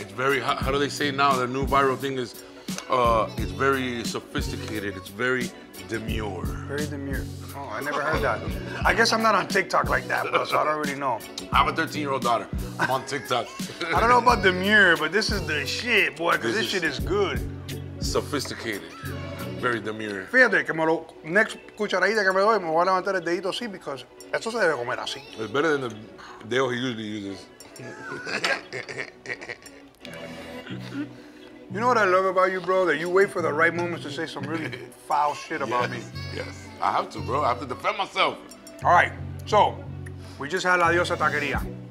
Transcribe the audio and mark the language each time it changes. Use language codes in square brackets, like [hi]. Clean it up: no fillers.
[en] It's very, how do they say now? The new viral thing is, it's very sophisticated. It's very demure. Very demure. Oh, I never heard that. I guess I'm not on TikTok like that, bro, so I don't really know. I have a 13-year-old daughter. I'm on TikTok. I don't know about demure, but this is the shit, boy, because this shit is good. Sophisticated. Very demure. [es] Fíjate que [en] next [es] cucharadita que me doy, me voy a levantar el dedito así, [en] because [es] esto se debe comer así. [en] It's better than the deal he usually uses. You know what I love about you, bro? That you wait for the right moments to say some really foul shit about me. Yes, I have to, bro. I have to defend myself. All right, so we just had La Diosa Taqueria.